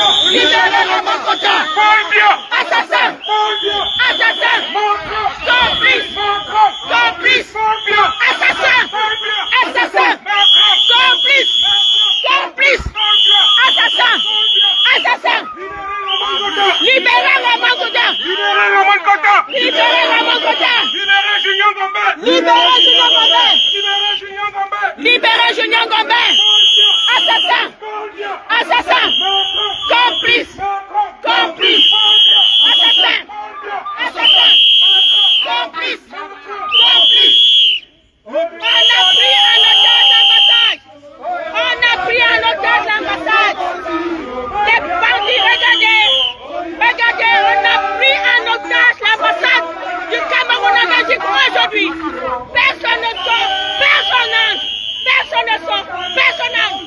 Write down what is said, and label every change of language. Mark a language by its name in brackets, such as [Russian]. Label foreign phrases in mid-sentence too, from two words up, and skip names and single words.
[French] Libérez Ramon Kota. Assassin. Assassin. Complice. Complice. Assassin. Assassin. Complice. Complice. Assassin. Assassin. Libérez Ramon Kota. Libérez Ramon Kota. Libérez Ramon Kota. Libérez Junior Gombe. Libérez Junior Gombe. Libérez Junior Gombe. Libérez Junior Gombe. Assassin. Assassin. Complice. Complice. Assassin. Assassin. Complice. Complice. On a pris en otage l'ambassade. On a pris en otage l'ambassade. Les bandits, regardez. Regardez, on a pris en otage l'ambassade du Cameroun en Belgique aujourd'hui. Personne ne sort, personne n'entre, personne ne sort, personne n'entre.